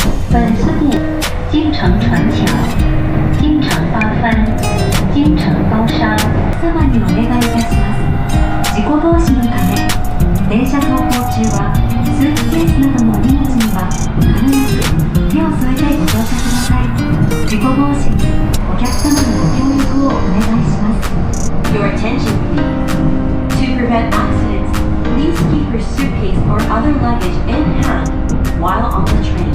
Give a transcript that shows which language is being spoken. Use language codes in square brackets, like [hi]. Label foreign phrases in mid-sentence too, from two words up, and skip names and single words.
[ja] 本次电京城船桥、京城八幡、京城高沙様にお願いいたします。事故防止のため、電車走行中はスーツケースなどの荷物には必ず手を添えてご乗車ください。事故防止にお客様のご協力をお願いします。 [en] Your attention, please. To prevent accidents, please keep your suitcase or other luggage in hand while on the train.